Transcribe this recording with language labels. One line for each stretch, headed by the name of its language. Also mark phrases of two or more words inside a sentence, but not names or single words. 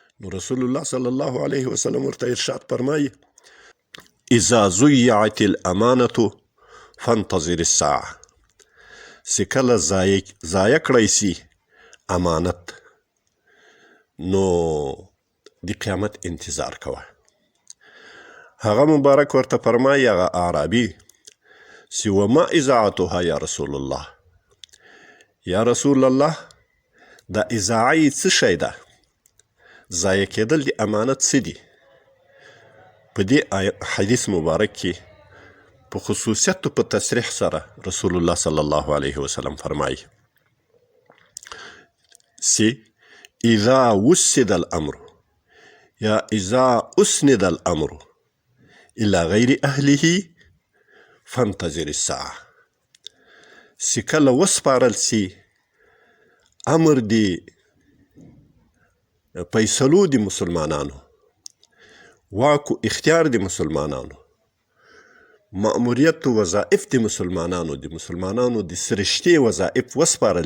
Arabic: نو رسول الله صلی الله علیه وسلم
Pashto: ورته ارشاد فرمایي
Arabic: اذا ضیعت الامانة فانتظر الساعة،
Pashto: چې کله ضایع کړی سي امانت نو د قیامت انتظار کوه. هغه مبارک ورته فرمایي هغه اعرابي چې
Arabic: وما اذاعتها یا رسول الله، یا رسول الله
Pashto: دا اذاعه یې څه شی ده؟ ضایع کېدل د امانت څه دي؟ په دې حدیث مبارک کې په خصوصیت په تصریح سره
Arabic: رسول الله صلی الله علیه وسلم
Pashto: فرمایي چې
Arabic: اذا وسد الامر یا اذا اسند الامر الى غیر اهله فانتظر الساعه،
Pashto: چې کله وسپارل سي امر د فیصلو د مسلمانانو، واک و اختیار د مسلمانانو، مأموریت و وظائف د مسلمانانو د سرشتي وظائف وسپارل